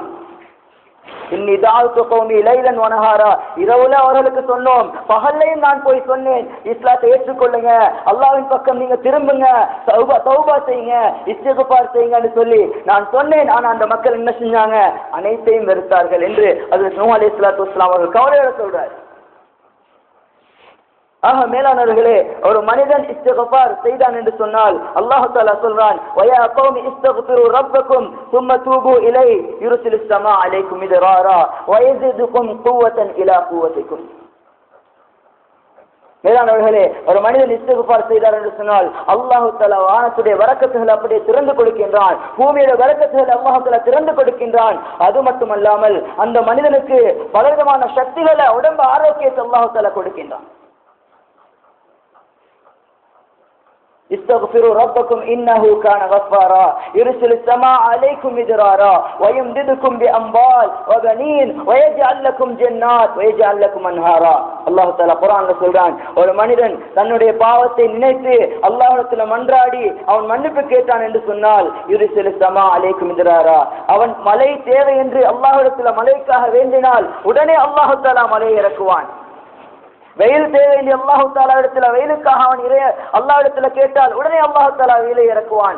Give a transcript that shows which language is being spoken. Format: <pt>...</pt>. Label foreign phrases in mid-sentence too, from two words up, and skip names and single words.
<ar>إني دعوت قومي ليلا ونهارا,</ar> <ta>இரவுல அவர்களுக்கு சொன்னோம், பகல்லையும் நான் போய் சொன்னேன், இஸ்லாத்தை ஏற்றுக்கொள்ளுங்க, அல்லாஹ்வின் பக்கம் நீங்க திரும்புங்க, தௌபா செய்யுங்க, இஸ்திக்ஃபார் செய்யுங்கன்னு சொல்லி நான் சொன்னேன். ஆனா அந்த மக்கள் என்ன செஞ்சாங்க? அனைத்தையும் வெறுத்தார்கள் என்று ஹஜ்ரத் நூஹ்</ta> <ar>عليه الصلاة والسلام</ar> <ta>அவர்கள் கவலையோட சொல்றார். ஆக மேலானவர்களே, ஒரு மனிதன் இஸ்திக்ஃபார் செய்தான் என்று சொன்னால் அல்லாஹ் தஆலா சொல்றான்,</ta> <ar>ويا قوم استغفروا ربكم ثم توبوا إليه يرسل السماء عليكم مدرارا ويزدكم قوة إلى قوتكم.</ar> <ta>மேலானவர்களே, ஒரு மனிதன் இஸ்திக்ஃபார் செய்தார் என்று சொன்னால் அல்லாஹ் தஆலா வானத்துடைய பரக்கத்துகளை அப்படியே திறந்து கொடுக்கின்றான், பூமியுடைய பரக்கத்துகளை அல்லாஹ் தஆலா திறந்து கொடுக்கின்றான். அது மட்டுமல்லாமல் அந்த மனிதனுக்கு பலவிதமான சக்திகளை, உடம்பு ஆரோக்கியத்தை அல்லாஹ் தஆலா கொடுக்கின்றான்.</ta> <ar>استغفروا ربكم انه كان غفارا يرسل السماء عليكم مدرارا ويمددكم باموال وبنين ويجعل لكم جنات ويجعل لكم انهارا.</ar> <ta>அல்லாஹ் தஆலா குர்ஆன்ல சொல்றான், ஒரு மனிதன் தன்னுடைய பாவத்தை நினைத்து அல்லாஹ்விடத்துல மன்றாடி அவன் மன்னிப்பு கேட்டான் என்று சொன்னால்</ta> <ar>يرسل السماء عليكم مدرارا,</ar> <ta>அவன் மழை தேவை என்று அல்லாஹ்விடத்துல மழைக்காக வேண்டினால் உடனே அல்லாஹ் தஆலா மழை இறக்குவான். வெயில் தேவை என்று அல்லாஹ் தஆலா இடத்துல வெயிலுக்காக அவன் அல்லாஹ் இடத்துல கேட்டால் உடனே அல்லாஹ் தஆலா வெயிலை இறக்குவான்.</ta>